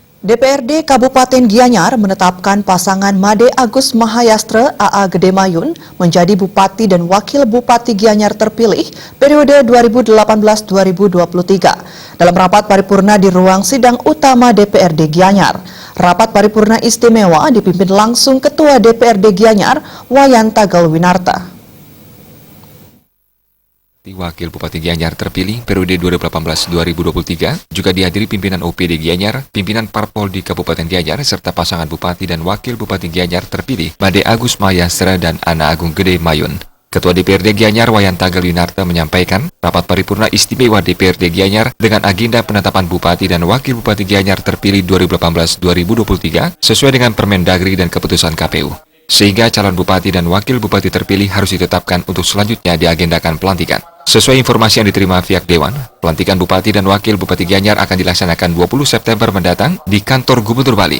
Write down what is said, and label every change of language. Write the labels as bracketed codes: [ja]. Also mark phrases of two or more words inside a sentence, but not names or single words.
[id] DPRD Kabupaten Gianyar menetapkan pasangan Made Agus Mahayastra AA Gede Mayun menjadi Bupati dan Wakil Bupati Gianyar terpilih periode 2018-2023 dalam rapat paripurna di ruang sidang utama DPRD Gianyar. Rapat paripurna istimewa dipimpin langsung Ketua DPRD Gianyar, Wayan Tagal Winarta. Wakil Bupati Gianyar terpilih periode 2018-2023 juga dihadiri pimpinan OPD Gianyar, pimpinan Parpol di Kabupaten Gianyar, serta pasangan Bupati dan Wakil Bupati Gianyar terpilih Made Agus Mahayastra dan Ana Agung Gede Mayun. Ketua DPRD Gianyar Wayan Tagal Winarta menyampaikan rapat paripurna istimewa DPRD Gianyar dengan agenda penetapan Bupati dan Wakil Bupati Gianyar terpilih 2018-2023 sesuai dengan Permendagri dan keputusan KPU. Sehingga calon bupati dan wakil bupati terpilih harus ditetapkan untuk selanjutnya diagendakan pelantikan. Sesuai informasi yang diterima pihak Dewan, pelantikan bupati dan wakil bupati Gianyar akan dilaksanakan 20 September mendatang di kantor Gubernur Bali.